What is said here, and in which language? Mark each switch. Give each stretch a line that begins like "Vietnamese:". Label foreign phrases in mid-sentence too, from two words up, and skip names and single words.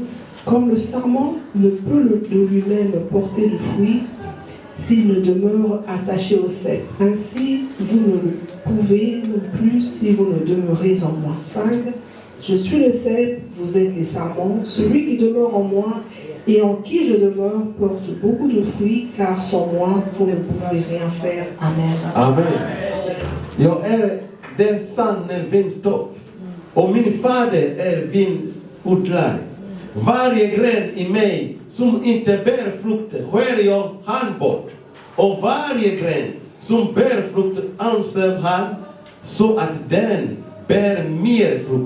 French: Comme le sarment ne peut de lui-même porter de fruits s'il ne demeure attaché au cep. Ainsi, vous ne le pouvez non plus si vous ne demeurez en moi. 5. Je suis le cep, vous êtes les sarments. Celui qui demeure en moi et en qui je demeure porte beaucoup de fruits, car sans moi, vous ne pouvez rien faire. Amen. Amen.
Swedish: Jag är den sanne vinstock och min fader är vinodlare. Varje gren i mig som inte bär frukt skär jag han bort. Och varje gren som bär frukt anser han så att den bär mer frukt.